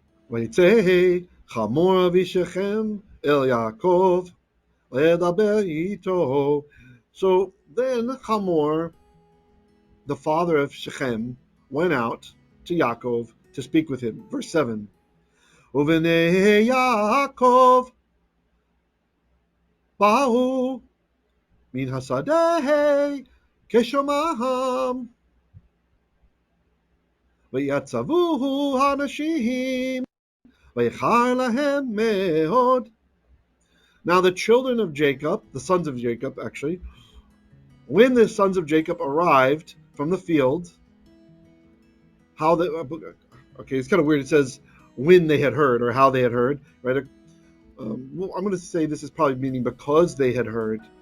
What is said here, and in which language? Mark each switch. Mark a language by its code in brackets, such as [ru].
[he] ויצא חמור אבי שכם אל יעקב לדבר איתו. [en] So then Chamor, the father of Shechem, went out to Yaakov to speak with him. Verse 7. [he] ובני יעקב באו מן השדה כשומעם ויצבוהו הנשים ויחר להם מאוד. [en] Now the children of Jacob, the sons of Jacob actually, when the sons of Jacob arrived from the field, it's kind of weird. It says when they had heard or how they had heard, right? I'm going to say this is probably meaning because they had heard.